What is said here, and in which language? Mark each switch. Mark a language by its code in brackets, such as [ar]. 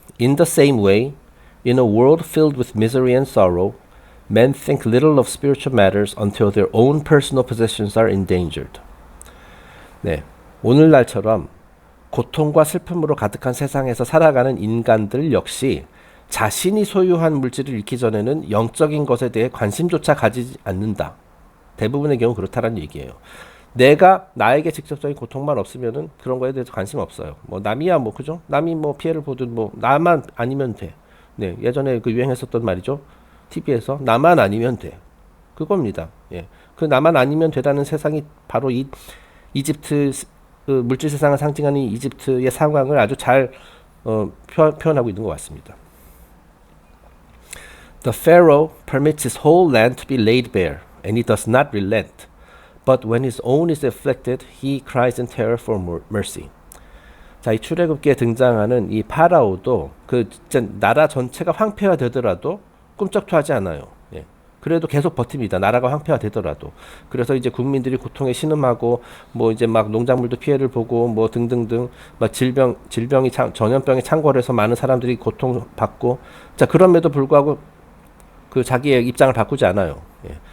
[en] In the same way, in a world filled with misery and sorrow, men think little of spiritual matters until their own personal possessions are endangered. [ko] 네. 오늘날처럼 고통과 슬픔으로 가득한 세상에서 살아가는 인간들 역시 자신이 소유한 물질을 잃기 전에는 영적인 것에 대해 관심조차 가지지 않는다. 대부분의 경우 그렇다라는 얘기예요. 내가 나에게 직접적인 고통만 없으면은 그런 거에 대해서 관심 없어요. 뭐 남이야 뭐 그죠? 남이 뭐 피해를 보든 뭐 나만 아니면 돼. 네, 예전에 그 유행했었던 말이죠. TV에서 나만 아니면 돼. 그겁니다. 예. 그 나만 아니면 되다는 세상이 바로 이 이집트 그 물질 세상을 상징하는 이집트의 상황을 아주 잘 표현하고 있는 것 같습니다. [en] The Pharaoh permits his whole land to be laid bare, and he does not relent. But when his own is afflicted, he cries in terror for mercy. [ko] 자, 이 출애굽기에 등장하는 이 파라오도 그 진짜 나라 전체가 황폐화 되더라도 꿈쩍도 하지 않아요. 예. 그래도 계속 버팁니다. 나라가 황폐화 되더라도. 그래서 이제 국민들이 고통에 신음하고 뭐 이제 막 농작물도 피해를 보고 뭐 등등등 막 질병이 전염병에 창궐해서 많은 사람들이 고통받고 자, 그럼에도 불구하고 그 자기의 입장을 바꾸지 않아요. 예.